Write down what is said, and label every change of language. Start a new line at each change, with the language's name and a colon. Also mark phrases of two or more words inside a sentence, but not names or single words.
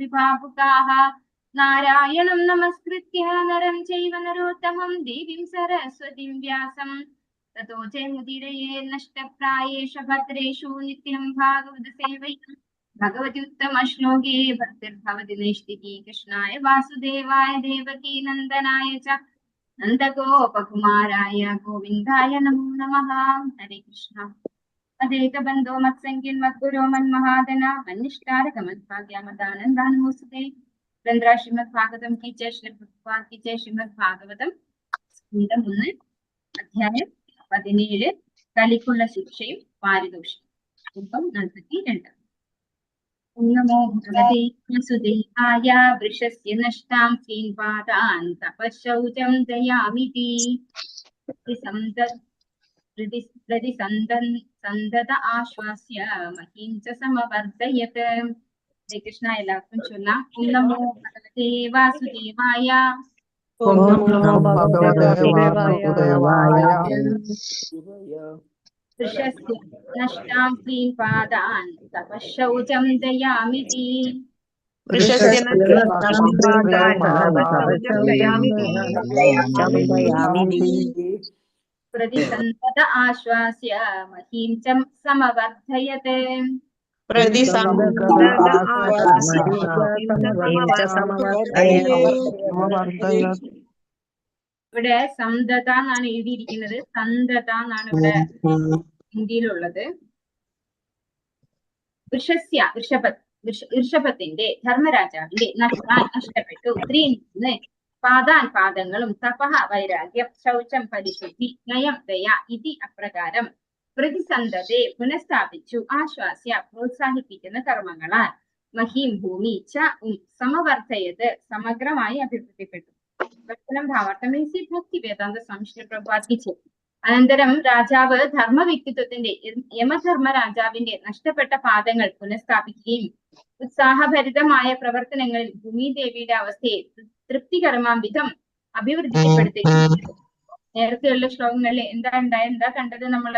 Sanskrit: भावुकाः नारायणं नमस्कृत्य नरं चैव नरोत्तमं देवीं सरस्वतीं व्यासं ततो जयमुदीरये नष्टप्रायेष भद्रेषु नित्यं भागवत सेवया भगवति उत्तम श्लोके भक्तिर्भवति नैष्टिकी कृष्णाय वासुदेवाय देवकी नन्दनाय च नन्दगोपकुमाराय गोविन्दाय नमो नमः। हरे कृष्ण। अदेकबन्धो मत्सङ्गिन् मद्गुरो मन्महादना मन्निष्ठारकमद्भाग्यामदानन्दानमोस्तुते ग्रन्थरा
Hindi: श्रीमद्भागवतं की जय श्री प्रभुपाद की जय।
Malayalam: श्रीमद्भागवतं स्कन्धം 1 അധ്യായം 17 കലിക്കുള്ള ശിക്ഷയും പാരിതോഷികം 42.
Sanskrit: നമോ ഭഗവതേ വാസുദേവായ വൃഷസ്യ നഷ്ടാം ശ്രീപാദാൻ തപശൗചം ദയാമിതി സന്തത ആശ്വാസ്യ മഹീം ച സമവർദ്ധയത്. ഹരേ കൃഷ്ണ.
Malayalam: എല്ലാവർക്കും ചൊല്ലാം.
Sanskrit: ഓം നമോ ഭഗവതേ വാസുദേവായ ओम नमो भगवते वासुदेवाय। वृषस्य नष्टां श्रीपादान् तपःशौचं दयामिति प्रतिसन्दत आश्वास्य महीं च समवर्धयत्.
Malayalam: ഇവിടെ സന്തത എന്നാണ് എഴുതിയിരിക്കുന്നത്, സന്തത എന്നാണ് ഇവിടെ ഹിന്ദിയിലുള്ളത്. ഋഷഭത്തിന്റെ ധർമ്മരാജാവിന്റെ നഷ്ടപ്പെട്ടു. 3 പാദങ്ങളും തപഹ വൈരാഗ്യം ശൗചം പരിശുദ്ധി നയം ദയ ഇതി അപ്രകാരം പ്രതിസന്ധതെ പുനഃസ്ഥാപിച്ചു ആശ്വാസ്യ പ്രോത്സാഹിപ്പിക്കുന്ന കർമ്മങ്ങളാൽ മഹീം ഭൂമി
Sanskrit: ച സമവർദ്ധയത്
Malayalam: സമഗ്രമായി അഭിവൃദ്ധിപ്പെട്ടു.
Hindi: भावार्थ में इसी भक्ति वेदांत स्वामी श्री प्रभुपाद की
Malayalam: അനന്തരം രാജാവ് ധർമ്മ വ്യക്തിത്വത്തിന്റെ യമധർമ്മ രാജാവിന്റെ നഷ്ടപ്പെട്ട പാദങ്ങൾ പുനഃസ്ഥാപിക്കുകയും ഉത്സാഹഭരിതമായ പ്രവർത്തനങ്ങളിൽ ഭൂമിദേവിയുടെ അവസ്ഥയെ തൃപ്തികരമാം വിധം അഭിവൃദ്ധിപ്പെടുത്തുകയും ചെയ്തു. നേരത്തെയുള്ള ശ്ലോകങ്ങളിൽ എന്താ കണ്ടത് നമ്മള്?